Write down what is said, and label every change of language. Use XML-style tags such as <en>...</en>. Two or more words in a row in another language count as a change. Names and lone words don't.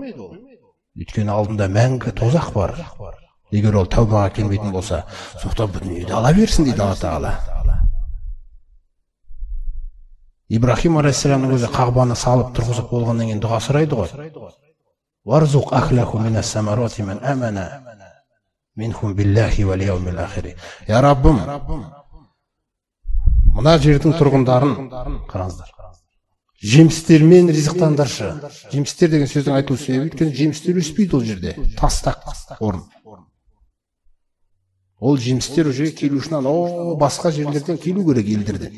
<kk>Өйткені алдында мәңгі тозақ бар. Егер ол тәубаға келмейтін болса, соқтан бұл дүниеде ала берсін дейді Алла Тағала. Ибрахим алейхиссаламның өзі Қағбаны салып тұрғызып болғаннан кейін дұға сұрайды ғой.</kk> <ar>وارزق أهله من الثمرات من آمن منهم بالله واليوم الآخر.</ar> <kk>Я Раббым, мына жердің тұрғындарын қараңыздар. Жемістермен ризықтандыршы. Жемістер деген сөздің айтылу себебі, өйткені жемістер өспейді ол жерде. Тастақ орын. Ол жемістер уже келу үшін басқа жерлерден келу керек елдерден.</kk>